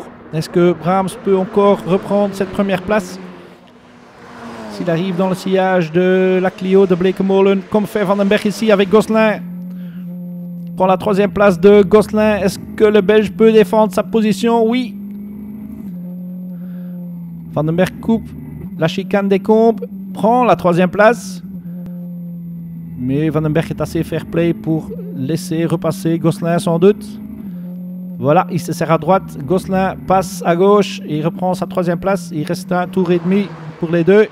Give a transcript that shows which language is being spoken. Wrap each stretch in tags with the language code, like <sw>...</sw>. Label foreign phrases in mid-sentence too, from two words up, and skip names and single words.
<fr>Est-ce que Brahms peut encore reprendre cette première place? S'il arrive dans le sillage de la Clio de Bleekemolen, comme fait Van den Berg ici avec Gosselin. Prend la 3e place de Gosselin. Est-ce que le Belge peut défendre sa position? Oui. Van den Berg coupe la chicane des Combes. Prend la 3e place. Mais Van den Berg est assez fair play pour laisser repasser Gosselin sans doute. Voilà, il se serre à droite. Gosselin passe à gauche et il reprend sa 3e place. Il reste un tour et demi pour les deux.</fr>